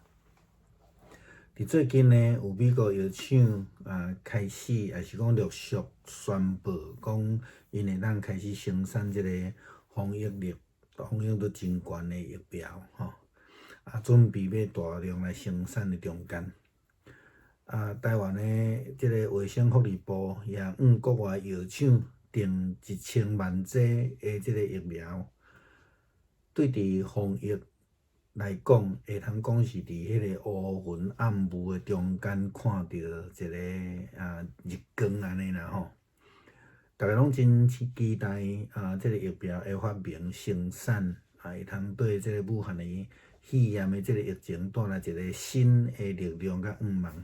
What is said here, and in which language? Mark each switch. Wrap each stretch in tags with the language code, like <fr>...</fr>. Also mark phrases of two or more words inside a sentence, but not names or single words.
<nan>伫最近呢，有美国药厂开始，也是讲陆续宣布讲，因会当开始生产即个防疫力都真悬的疫苗准备要大量来生产的中间。台湾的即个卫生福利部也国外药厂订1000万剂的即个疫苗，对伫防疫来讲，会通讲是伫迄个乌云暗雾的中间看到一个日光安尼啦大家拢真期待即个疫苗的发明生产，会通对即个武汉的肺炎的即个疫情带来一个新的力量甲愿望。</nan>